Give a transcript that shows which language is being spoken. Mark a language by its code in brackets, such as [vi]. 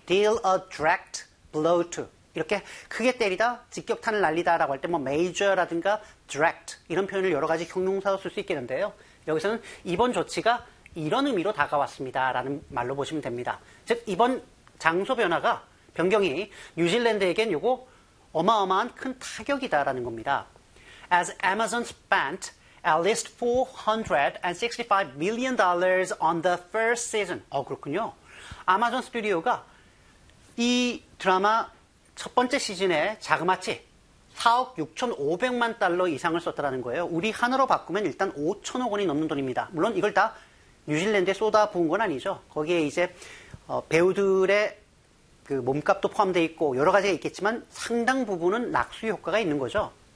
[en] Deal a direct blow to. [ko] 이렇게 크게 때리다, 직격탄을 날리다라고 할 때 뭐 major라든가 direct 이런 표현을 여러 가지 형용사로 쓸 수 있겠는데요. 여기서는 이번 조치가 이런 의미로 다가왔습니다라는 말로 보시면 됩니다. 즉 이번 장소 변화가 변경이 뉴질랜드에겐 요거 어마어마한 큰 타격이다라는 겁니다. [en] As Amazon spent at least $465 million on the first season. [ko] 그렇군요. 아마존 스튜디오가 이 드라마 첫 번째 시즌에 자그마치 4억 6,500만 달러 이상을 썼다라는 거예요. 우리 한으로 바꾸면 일단 5천억 원이 넘는 돈입니다. 물론 이걸 다 뉴질랜드에 쏟아부은 건 아니죠. 거기에 이제 배우들의 그 몸값도 포함되어 있고 여러 가지가 있겠지만 상당 부분은 낙수 효과가 있는 거죠.